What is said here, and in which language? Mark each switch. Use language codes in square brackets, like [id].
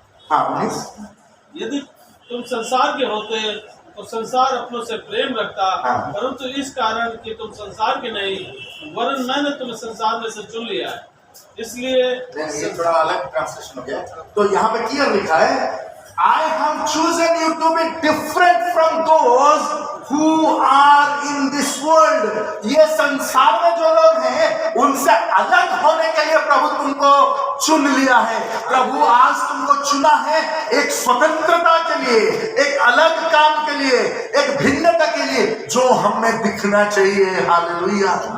[hi] हाँ 19। यदि तुम संसार के होते तो संसार अपनों से प्रेम रखता, परंतु इस कारण कि तुम संसार के नहीं, वरन मैंने तुम्हें संसार में से चुन लिया है, इसलिए ये थोड़ा अलग ट्रांसलेशन हो गया। तो यहाँ पे क्लियर लिखा है [en] I have chosen you to be different from those who are in this world. [hi] ये संसार में जो लोग हैं उनसे अलग होने के लिए प्रभु तुमको चुन लिया है। प्रभु आज तुमको चुना है एक स्वतंत्रता के लिए, एक अलग काम के लिए, एक भिन्नता के लिए जो हमें दिखना चाहिए। हालेलुया।